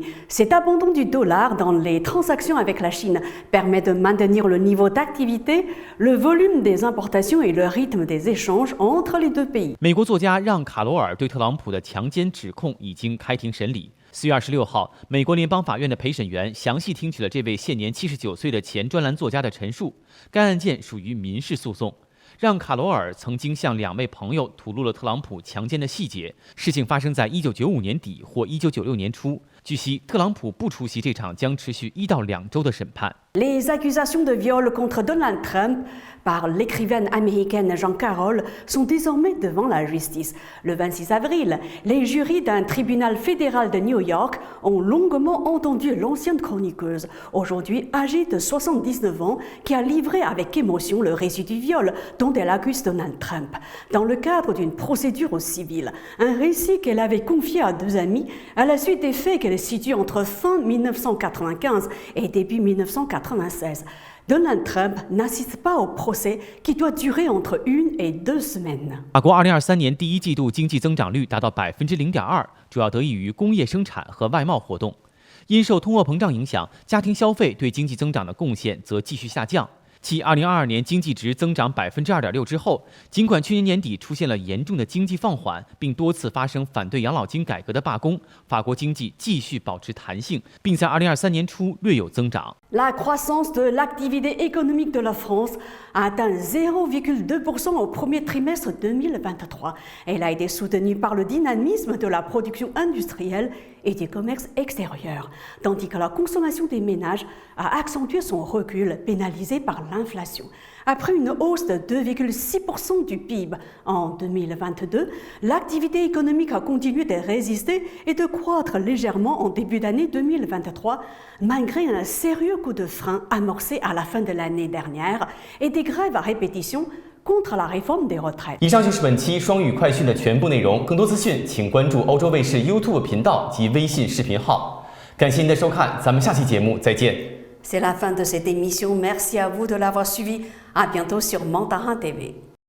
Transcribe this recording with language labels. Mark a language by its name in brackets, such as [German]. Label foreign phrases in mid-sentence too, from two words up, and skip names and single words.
[French] Cet abandon du dollar dans les transactions avec la Chine permet de maintenir le niveau d'activité, le volume des importations et le rythme des échanges entre les deux pays. [Chinese] 美国作家让·卡罗尔对特朗普的强奸指控已经开庭审理。4月26号，美国联邦法院的陪审员详细听取了这位现年79岁的前专栏作家的陈述。该案件属于民事诉讼。让·卡罗尔曾经向2位朋友吐露了特朗普强奸的细节。事情发生在1995年底或1996年初。据悉，特朗普不出席这场将持续1到2周的审判。 [French] Les accusations de viol contre Donald Trump par l'écrivaine américaine Jean Carroll sont désormais devant la justice. Le 26 avril, les jurys d'un tribunal fédéral de New York ont longuement entendu l'ancienne chroniqueuse, aujourd'hui âgée de 79 ans, qui a livré avec émotion le récit du viol dont elle accuse Donald Trump, dans le cadre d'une procédure au civil. Un récit qu'elle avait confié à 2 amis à la suite des faits qu'elle situe entre fin 1995 et début 1996. Donald Trump n'assiste pas au procès qui doit durer entre 1 et 2 semaines. [Chinese] 法国2023年第一季度经济增长率达到0.2%，主要得益于工业生产和外贸活动。因受通货膨胀影响，家庭消费对经济增长的贡献则继续下降。继2022年经济值增长2.6%之后，尽管去年年底出现了严重的经济放缓，并多次发生反对养老金改革的罢工，法国经济继续保持弹性，并在2023年初略有增长。 [French] La croissance de l'activité économique de la France a atteint 0,2% au premier trimestre 2023. Elle a été soutenue par le dynamisme de la production industrielle et du commerce extérieur, tandis que la consommation des ménages a accentué son recul, pénalisé par l'inflation. Après une hausse de 2,6% du PIB en 2022, l'activité économique a continué de résister et de croître légèrement en début d'année 2023, malgré un sérieux coup de frein amorcé à la fin de l'année dernière et des grèves à répétition contre la réforme des retraites. [Chinese] 以上就是本期双语快讯的全部内容。更多资讯，请关注欧洲卫视 YouTube 频道及微信视频号。感谢您的收看，咱们下期节目再见。 [French] C'est la fin de cette émission. Merci à vous de l'avoir suivi. À bientôt sur Mandarin TV.